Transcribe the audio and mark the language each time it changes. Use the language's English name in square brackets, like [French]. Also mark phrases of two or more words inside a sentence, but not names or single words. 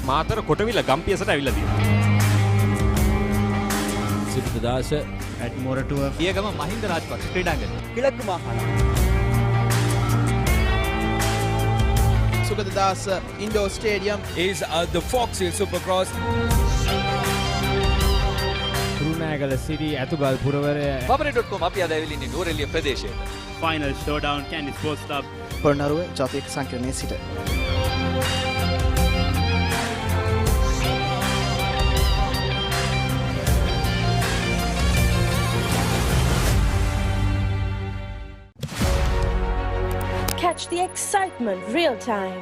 [Sinhala] මාතර කොටවිල ගම්පියසට ඇවිල්ලා තියෙනවා. සිද්ධාස [English] at මොරටුව [Sinhala] පියගම මහින්ද රාජපක්ෂ ක්‍රීඩාංගණය. [Tamil] கிழக்கு மாகாணம் [Sinhala] සුගතදාස ඉන්ඩෝර් ස්ටේඩියම් [English] is the Fox Hill Supercross. [Sinhala] කුරුණෑගල සිටි ඇතුගල් පුරවරය Papare.com අපි අද ඇවිල්ලා ඉන්නේ නෝරෙලිය ප්‍රදේශයට. [English] Final Showdown Kandy Sports Club. [Sinhala] පොළොන්නරුව ජාතික සංකීර්ණයේ සිට [English] Catch the excitement real time.